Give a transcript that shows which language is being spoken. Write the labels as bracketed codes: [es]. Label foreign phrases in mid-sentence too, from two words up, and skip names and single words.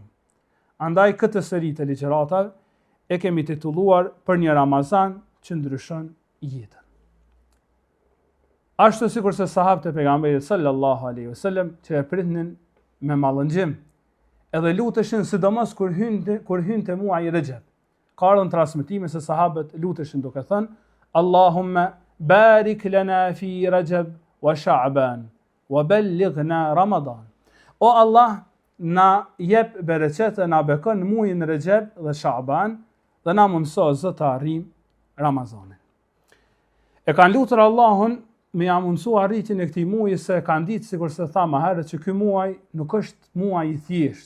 [sq] Andaj këtë seri të ligjëratave e kemi titulluar për një Ramazan që ndryshon jetën. Ashtu sikurse sahabët e pejgamberit [ar] صلى الله عليه وسلم [sq] që e pritnin me mallëngjim, edhe luteshin sidomos kur hynte muaji i Rajab. Ka ardhur transmetime se sahabët luteshin duke thënë [ar] اللهم بارك لنا في رجب وشعبان وبلغنا رمضان. [sq] O Allah, na jep bereqet e na bekon muajin Rajab dhe Sha'ban dhe na mundëso zë të arrijm Ramazanin. E kanë lutur Allahun me ja mundësu arritjen e këtij muaji, se e kanë ditë sikur se tha më herët që ky muaj nuk është muaj i thjesht.